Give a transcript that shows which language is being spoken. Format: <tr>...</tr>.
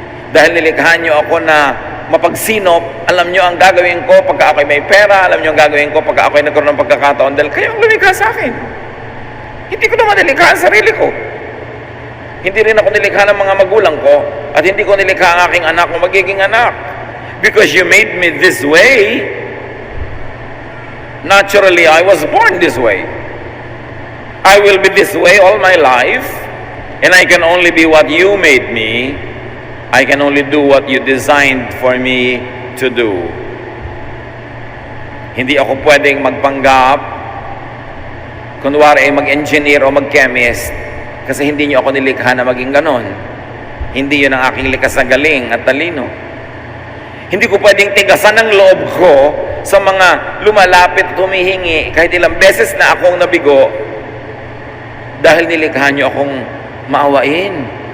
<tl>Dahil nilikha nyo ako na mapagsinop, alam nyo ang gagawin ko pagka ako'y may pera, alam nyo ang gagawin ko pagka ako'y nagkaroon ng pagkakataon, dahil kayo ang lumikha sa akin. Hindi ko naman nilikha ang sarili ko. Hindi rin ako nilikha ng mga magulang ko at hindi ko nilikha ang aking anak o magiging anak.</tl> <en>Because you made me this way, naturally I was born this way. I will be this way all my life, and I can only be what you made me. I can only do what you designed for me to do.</en> <tl>Hindi ako pwedeng magpanggap, kunwari ay mag-engineer o mag-chemist, kasi hindi niyo ako nilikha na maging ganon. Hindi yun ang aking likas na galing at talino. Hindi ko pwedeng tigasan ang loob ko sa mga lumalapit at humihingi kahit ilang beses na akong nabigo dahil nilikha niyo akong maawain.</tl>